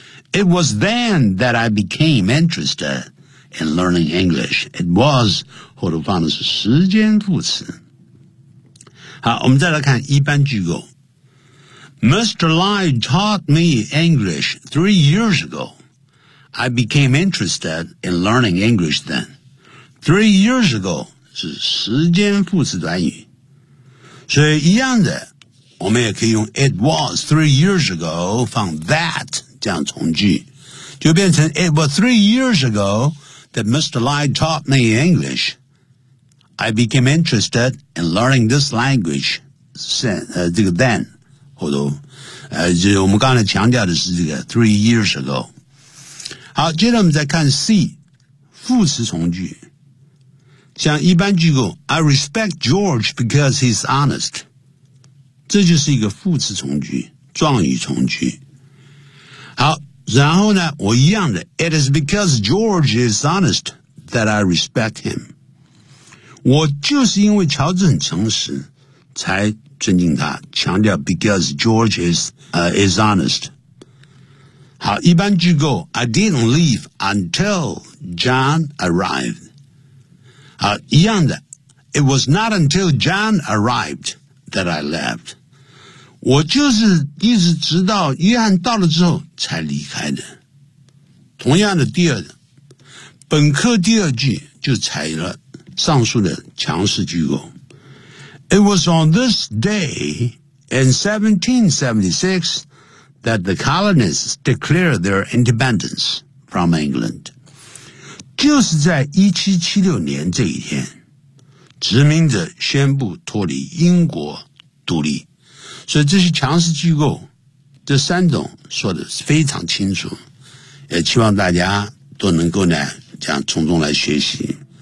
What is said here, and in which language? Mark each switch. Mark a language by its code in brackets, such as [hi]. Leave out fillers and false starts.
[en] It was then that I became interested in learning English. It was, [zh] 后头放的是时间副词。好，我们再来看一般句构。 [en] Mr. Lai taught me English 3 years ago. I became interested in learning English then. 3 years ago [zh] 是时间副词短语。所以一样的，我们也可以用 [en] it was 3 years ago 放 that [zh] 这样从句，就变成 [en] it was 3 years ago that Mr. Lai taught me English. I became interested in learning this language since, 这个 then, [zh] 后头，就我们刚才强调的是这个 [en] 3 years ago. [zh] 好，接着我们再看 C, 副词从句。像一般句构 [en] I respect George because he's honest. [zh] 这就是一个副词从句，状语从句。好，然后呢，我一样的 [en] It is because George is honest that I respect him. [zh] 我就是因为乔治很诚实才尊敬他，强调 [en] because George is honest. [zh] 好，一般句构 [en] I didn't leave until John arrived. [zh] 好，一样的 [en] It was not until John arrived that I left. [zh] 我就是一直直到约翰到了之后才离开的。同样的，第二的本课第二句就采了上述的强势句构。 [en] It was on this day in 1776 that the colonists declared their independence from England. [zh] 就是在1776年这一天，殖民者宣布脱离英国独立。所以这些强势机构这三种说的非常清楚，也希望大家都能够呢这样从中来学习。